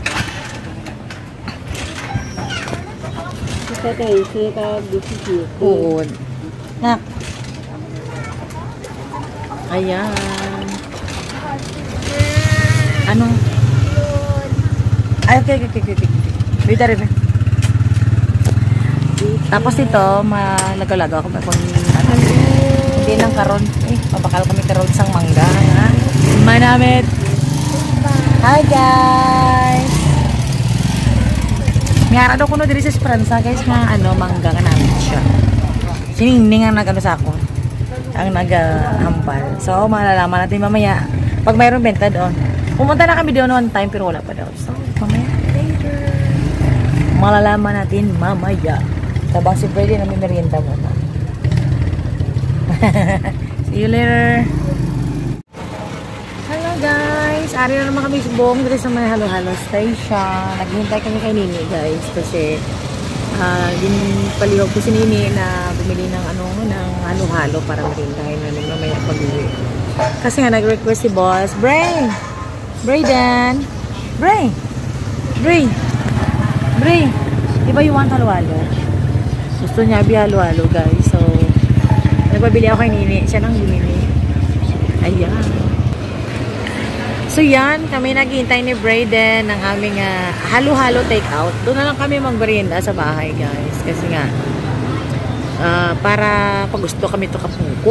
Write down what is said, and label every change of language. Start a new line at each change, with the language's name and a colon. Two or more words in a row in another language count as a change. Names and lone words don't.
Hiligaynon: Oo. Nak. Ayan. Ano? Ay, okay. Wait, rin. Tapos ito, malagaw-lagaw ako kung hindi lang karon. Mabakal kami karon sang mangga. Manamit. Hi guys. Mayara daw kuno diri sa Esperanza guys nga mangga nga namin siya. Siningning ang nagano sa ako. Ang naghambal.
Filipino: So malalaman natin mamaya pag mayroong benta doon. Pumunta na kami doon
English: one time
Filipino: pero wala pa daw. So mamaya later. Malalaman natin mamaya. Tabang si Freddy na may merienda muna.
English: See you later. Hello guys.
Hiligaynon: Ari na naman kami subong
Filipino: dito sa may halo-halo station. Naghihintay kami kay Nini guys kasi paliwag ko si Nini na bumili ng ng halo-halo para merindahin namin mamaya pag-uwi. Kasi nga nag-request si boss, Brayden.
English: Bray. Diba you want halo-halo?
Filipino: Gusto niya halo-halo guys. So nagpabili ako kay Nini. Siya nang bumili. Ayan. So yan, kami naghihintay ni Brayden ng aming halo-halo take-out. Doon na lang kami magmerienda sa bahay guys. Kasi nga, para pag gusto kami ito kapungko.